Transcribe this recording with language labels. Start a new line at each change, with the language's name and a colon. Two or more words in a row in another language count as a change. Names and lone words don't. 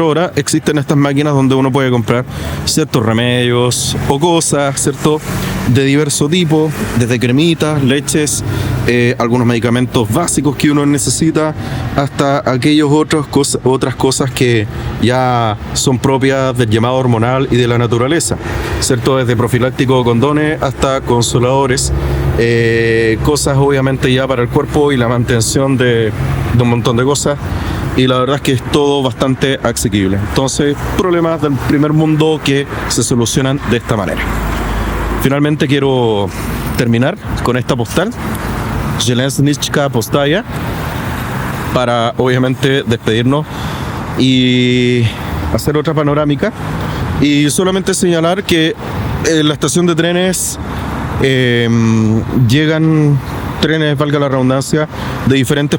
Spanish: horas, existen estas máquinas donde uno puede comprar ciertos remedios o cosas, ¿cierto?, de diverso tipo, desde cremitas, leches, algunos medicamentos básicos que uno necesita, hasta aquellos otras cosas que ya son propias del llamado hormonal y de la naturaleza, ¿cierto?, desde profiláctico condones hasta consoladores, cosas obviamente ya para el cuerpo y la mantención de un montón de cosas. Y la verdad es que es todo bastante asequible. Entonces, problemas del primer mundo que se solucionan de esta manera. Finalmente quiero terminar con esta postal,
Slovenian: Železnička postaja,
Spanish: para obviamente despedirnos y hacer otra panorámica. Y solamente señalar que en la estación de trenes llegan trenes, valga la redundancia, de diferentes